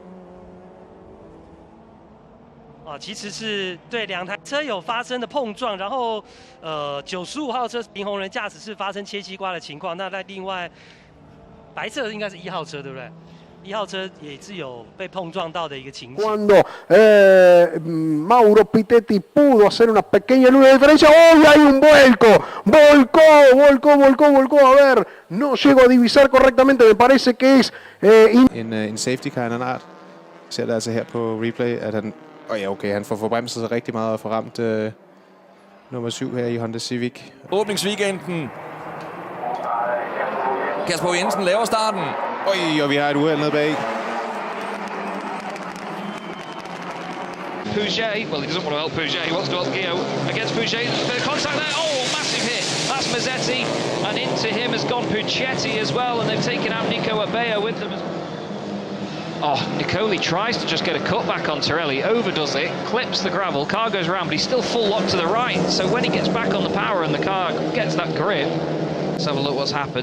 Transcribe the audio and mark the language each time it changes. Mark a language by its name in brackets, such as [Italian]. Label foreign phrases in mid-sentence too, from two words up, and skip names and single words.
[Chinese] 其实是对两台车有发生的碰撞，然后95号车林宏仁驾驶是发生切西瓜的情况，那另外白色的应该是1号车，对不对？1号车也是有被碰撞到的一个情景。 [Spanish] Quando Mauro Pitetti pudo hacer una pequeña luz de diferencia, ¡oh! Hay un vuelco, volcó, a ver, no llego a divisar correctamente, me parece que es [Danish] en [English] safety car [Danish] af en art. Ser det altså her på replay, at han, han får forbremset sig rigtig meget og får ramt nummer 7 her i Honda Civic. Åbningsweekenden. Kasper Jensen laver starten. Og vi har et uheld nede bag. [English] Pouget, well, he doesn't want to help Pouget, he wants to help Guillaume against Pouget. The contact there, massive hit. That's Mazzetti, and into him has gone Puccetti as well, and they've taken out Nico Abeo with them. Nicoli tries to just get a cut back on Torelli, overdoes it, clips the gravel, car goes around, but he's still full lock to the right, so when he gets back on the power and the car gets that grip, let's have a look what's happened.